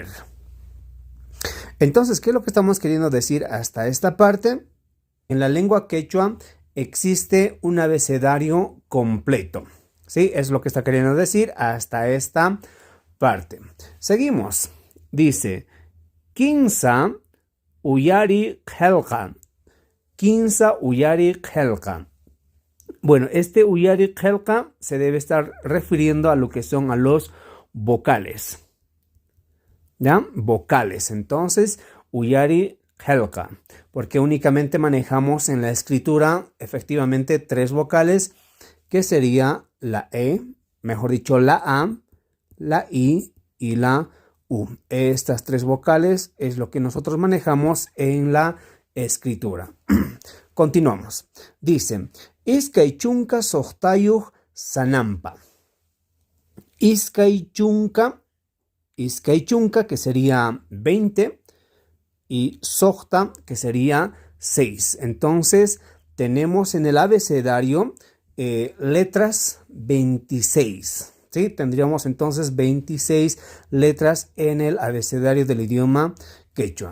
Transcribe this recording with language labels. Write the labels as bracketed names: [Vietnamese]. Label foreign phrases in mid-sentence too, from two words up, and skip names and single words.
[Spanish] Entonces, ¿qué es lo que estamos queriendo decir hasta esta parte? En la lengua quechua existe un abecedario completo, ¿sí? Es lo que está queriendo decir hasta esta parte. Seguimos. Dice, [Quechua] Kinsa uyari helka. Kinsa uyari helka. [Spanish] Bueno, este [Quechua] uyari helka [Spanish] se debe estar refiriendo a lo que son a los vocales. ¿Ya? Vocales. Entonces, [Quechua] uyari helka. [Spanish] Porque únicamente manejamos en la escritura efectivamente tres vocales, que sería la E, mejor dicho, la A, la I y la U. Estas tres vocales es lo que nosotros manejamos en la escritura. Continuamos. Dice, [Quechua] Iskay chunka sohtayuj sanampa. Iskay chunka, [Spanish] que sería 20, y sohta, que sería 6. Entonces, tenemos en el abecedario letras 26. ¿Sí? Tendríamos entonces 26 letras en el abecedario del idioma quechua.